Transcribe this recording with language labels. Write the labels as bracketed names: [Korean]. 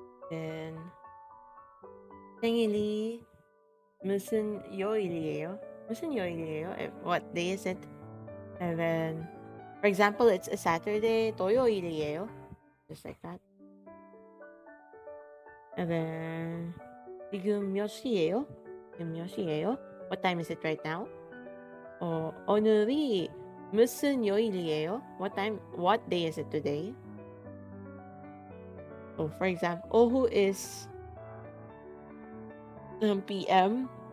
[English] Then [Korean] 생일이 무슨 요일이에요? 무슨 요일이에요? [English] What day is it? And then, for example, it's a Saturday, [Korean] 토요일이에요. [English] Just like that. And then, [Korean] 지금 몇 시예요? 지금 몇 시예요? [English] What time is it right now? [Korean] 오늘이 무슨 요일이에요? [English] What day is it today? So, for example, 오후 is PM.